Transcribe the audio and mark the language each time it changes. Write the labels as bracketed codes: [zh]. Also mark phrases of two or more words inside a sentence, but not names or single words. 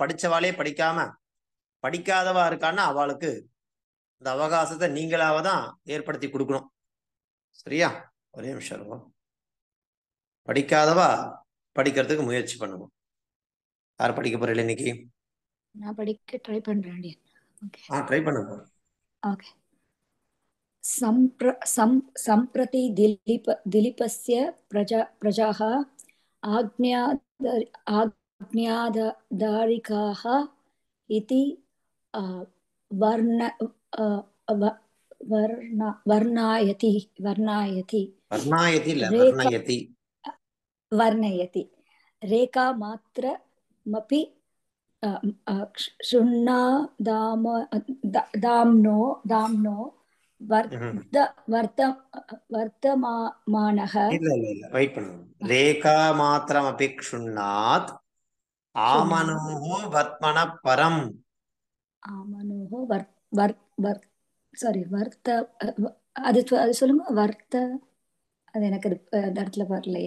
[ta] படிச்சவாளே படிக்காம படிக்காதவா இருக்கான்னா அவளுக்கு இந்த அவகாசத்தை நீங்களாவ தான் ஏற்படுத்தி கொடுக்கணும். சரியா? ஒரே நிமிஷம் இருக்கும். படிக்காதவா படிக்கிறதுக்கு முயற்சி பண்ணுவோம். யார் படிக்க போறீங்க இன்னைக்கு? நான் படிக்க ட்ரை பண்றேன். ட்ரை பண்ணுங்க. ஓகே. [sa] सम्प्रति दिलीपस्य प्रजाः आज्ञाधारिकाः इति वर्णयति रेखामात्रमपि दाम्नो वर्तमानः. [ta] வெயிட் பண்ணுங்க. [sa] रेखा मात्रम् अपिक्षुण्णात् आमनोः वर्त्मन परम्. [ta] ஆமனோஹோ அது சொல்லுங்க. அது எனக்கு அந்த இடத்துல வரலையே.